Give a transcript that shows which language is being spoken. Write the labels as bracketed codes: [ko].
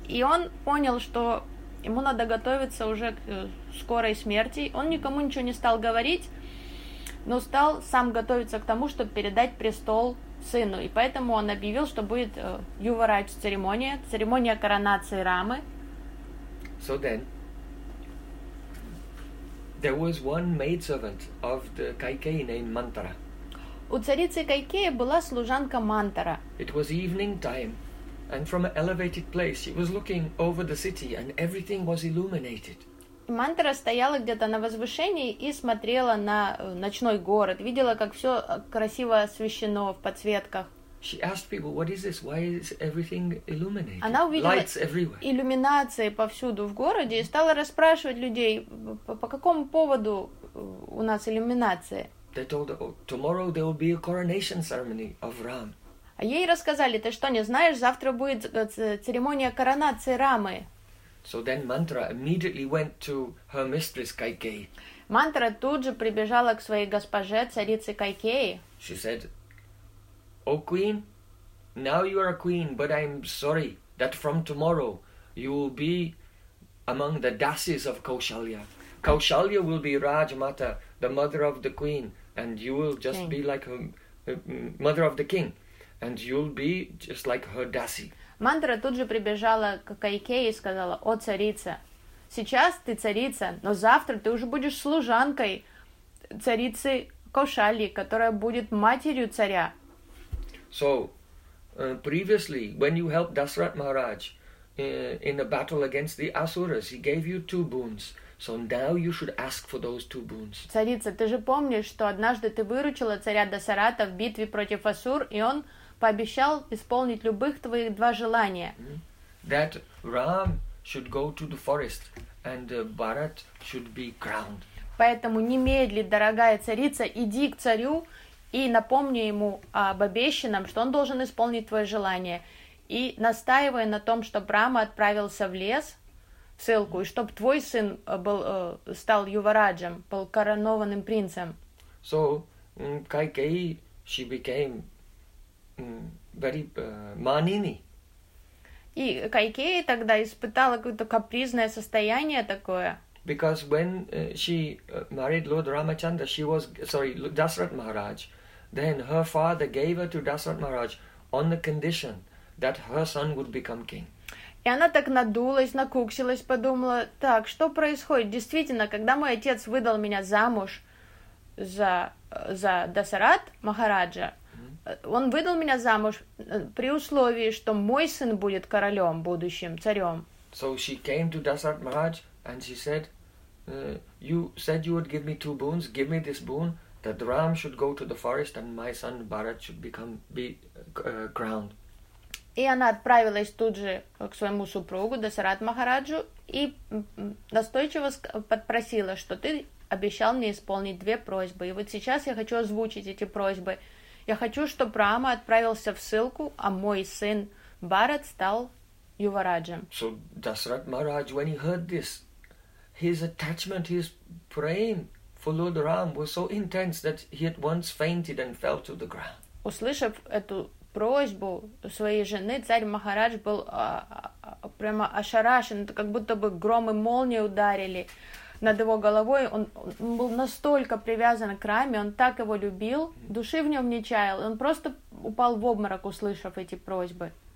[ru] И он понял, что ему надо готовиться уже к скорой смерти. Он никому ничего не стал говорить, но стал сам готовиться к тому, чтобы передать престол сыну. И поэтому он объявил, что будет Юварадж церемония, церемония коронации Рамы. [en] So then, there was one maidservant of the Kaikeyi named Mantara. [ru] У царицы Кайкеи была служанка Мантара. [en] It was evening time, and from an elevated place she was looking over the city, and everything was illuminated. [ru] Мантара стояла где-то на возвышении и смотрела на ночной город, видела, как все красиво освещено в подсветках. [en] She asked people, what is this? Why is everything illuminated? [ru] Она увидела [en] Lights everywhere. [ru] Иллюминации повсюду в городе и стала расспрашивать людей, по какому поводу у нас иллюминации. [en] They told her, oh, tomorrow there will be a coronation ceremony of Ram. [ru] А ей рассказали, ты что, не знаешь, завтра будет церемония коронации Рамы. [en] So then Mantra immediately went to her mistress Kaikeyi. [ru] Мантра тут же прибежала к своей госпоже, царице Кайкеи. [en] She said, O queen, now you are a queen, but I'm sorry that from tomorrow you will be among the dasis of Kaushalya. Kaushalya will be Rajmata, the mother of the queen, and you will just king. Be like her mother of the king, and you'll be just like her dasi. [ru] Мантра тут же прибежала к Кайкеи и сказала, О, царица, сейчас ты царица, но завтра ты уже будешь служанкой царицы Кошали, которая будет матерью царя. [en] So, previously, when you helped Dasarath Maharaj in a battle against the Asuras, he gave you two boons. So now you should ask for those two boons. [ru] Царица, ты же помнишь, что однажды ты выручила царя Дасаратха в битве против Асур, и он пообещал исполнить любых твоих два желания. [en] That Ram should go to the forest and Bharat should be crowned. [ru] Поэтому немедли, дорогая царица, иди к царю и напомни ему об обещанном, что он должен исполнить твое желание. И настаивай на том, чтобы Рама отправился в лес, в ссылку, и чтобы твой сын стал Ювараджем, был коронованным принцем. [en] So, Кайкеи, she became very manini. [ru] И Кайкеи тогда испытала какое-то капризное состояние такое. [en] Because when she married Lord Ramachandra, she was, sorry, Dasarath Maharaj, then her father gave her to Dasarath Maharaj on the condition that her son would become king. [ru] И она так надулась, накуксилась, подумала, так, что происходит? Действительно, когда мой отец выдал меня замуж за Дасарат Махараджа, он выдал меня замуж при условии, что мой сын будет королем, будущим царем. [en] So she came to Dasarath Maharaj and she said, you said you would give me two boons, give me this boon, that Ram should go to the forest and my son Bharat should be crowned. [ru] И она отправилась тут же к своему супругу, Дасарат Махараджу, и настойчиво подпросила, что ты обещал мне исполнить две просьбы. И вот сейчас я хочу озвучить эти просьбы. Я хочу, чтобы Рама отправился в ссылку, а мой сын Бхарат стал Ювараджем. [en] So Dasarath Maharaj, when he heard this, his attachment, his praying for Lord Ram was so intense that he at once fainted and fell to the ground. [ru] Услышав эту просьбу своей жены, царь Махарадж был прямо ошарашен, как будто бы гром и молния ударили над его головой. Он был настолько привязан к Раме, он так его любил, души в нем не чаял, он просто упал в обморок, услышав эти просьбы.